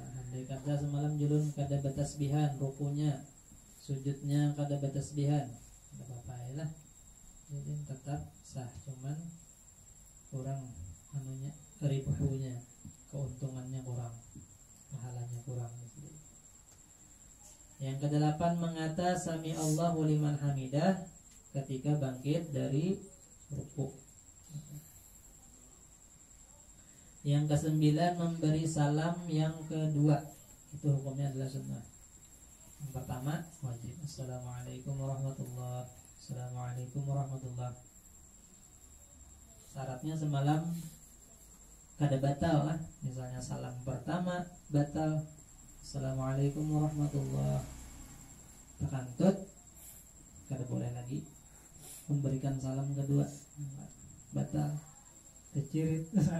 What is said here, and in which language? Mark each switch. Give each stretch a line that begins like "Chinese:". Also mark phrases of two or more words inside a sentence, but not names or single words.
Banjar: Andai kata semalam julun kada batasbihan rukunya, sujudnya kada batasbihan, tidak apa-apa ya lah. Jadi tetap sah, cuman kurang anunya, ribunya, keuntungannya kurang, pahalanya kurang. Yang kedelapan, mengata
Arabic: سمع الله لمن حمده
Banjar: ketika bangkit dari ruku. Yang kesembilan, memberi salam yang kedua, itu hukumnya adalah sunnah. Yang pertama wajib,
Arabic: السلام عليكم ورحمة الله، السلام عليكم ورحمة الله.
Banjar: Syaratnya semalam kada batal lah. Misalnya salam pertama batal,
Arabic: السلام عليكم ورحمة الله,
Banjar: takantut, kada boleh lagi memberikan salam kedua, batal, kecirit.